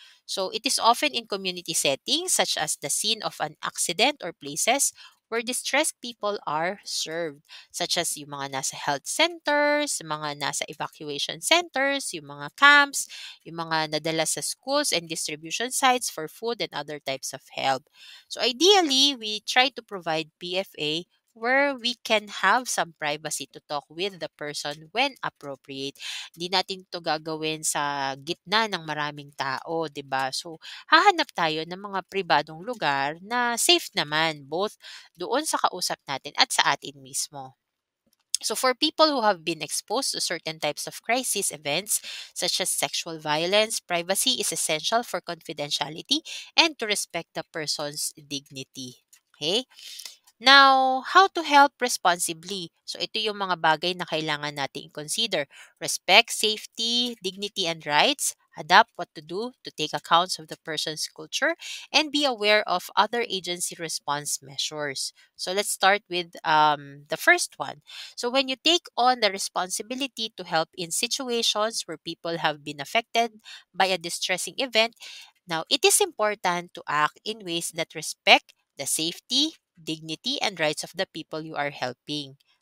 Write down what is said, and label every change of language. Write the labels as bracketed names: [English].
[English] So it is often in community settings such as the scene of an accident or places where distressed people are served, such as [Filipino] yung mga nasa health centers, mga nasa evacuation centers, yung mga camps, yung mga nadala sa [English] schools and distribution sites for food and other types of help. So ideally, we try to provide PFA where we can have some privacy to talk with the person when appropriate. [Filipino] Hindi natin to gagawin sa gitna ng maraming tao, 'di ba? So, hahanap tayo ng mga pribadong lugar na safe naman, both doon sa kausap natin at sa atin mismo. [English] So, for people who have been exposed to certain types of crisis events, such as sexual violence, privacy is essential for confidentiality and to respect the person's dignity. Okay? Now, how to help responsibly? [Filipino] So, ito yung mga bagay na kailangan nating i-consider. [English] Respect, safety, dignity, and rights. Adapt what to do to take accounts of the person's culture, and be aware of other agency response measures. So, let's start with the first one. So, when you take on the responsibility to help in situations where people have been affected by a distressing event, now it is important to act in ways that respect the safety, dignity, and rights of the people you are helping.